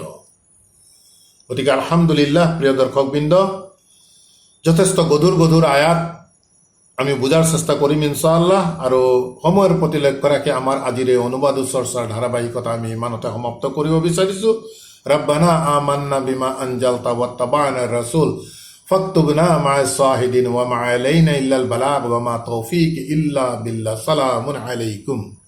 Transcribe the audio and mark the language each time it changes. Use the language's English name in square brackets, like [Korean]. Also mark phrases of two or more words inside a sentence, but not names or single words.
[Assamese] গতিকে [Arabic] الحمد لله [Assamese] প্ৰিয় দৰ্শকবৃন্দ, যথেষ্ট গধুৰ গধুৰ আয়াত আমি বুজাৰ চেষ্টা কৰিম [Arabic] إن شاء الله. [Assamese] আৰু সময়ৰ প্ৰতি লক্ষ্য ৰাখি আমাৰ আজিৰ এই অনুবাদ চৰ্চাৰ ধাৰাবাহিকতা আমি ইমানতে সমাপ্ত কৰিব বিচাৰিছোঁ। [Arabic] ربنا آمنا بما أنزلت واتبعنا الرسول فاكتبنا مع الشاهدين وما علينا إلا البلاغ وما توفيق إلا بالله. سلام عليكم.